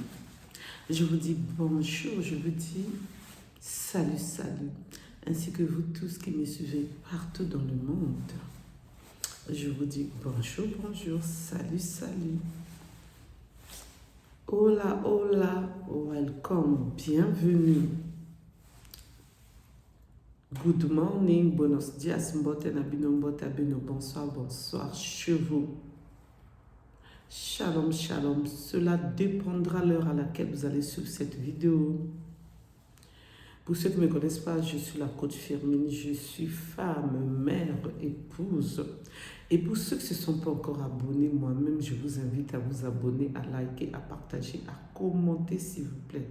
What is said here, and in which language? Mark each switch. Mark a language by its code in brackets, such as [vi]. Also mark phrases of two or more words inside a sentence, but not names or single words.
[fr] Je vous dis bonjour, je vous dis salut, salut, ainsi que vous tous qui me suivez partout dans le monde. Je vous dis bonjour, bonjour, salut, salut. [es] Hola, hola, welcome, bienvenue. [en] Good morning, [es] buenos dias, [ln] mbote nabino, mbote abino, [fr] bonsoir, bonsoir, chevaux. [he] Shalom, shalom. [fr] Cela dépendra l'heure à laquelle vous allez suivre cette vidéo. Pour ceux qui ne me connaissent pas, je suis la coach Firmin. Je suis femme, mère, épouse. Et pour ceux qui ne se sont pas encore abonnés, moi-même, je vous invite à vous abonner, à liker, à partager, à commenter, s'il vous plaît.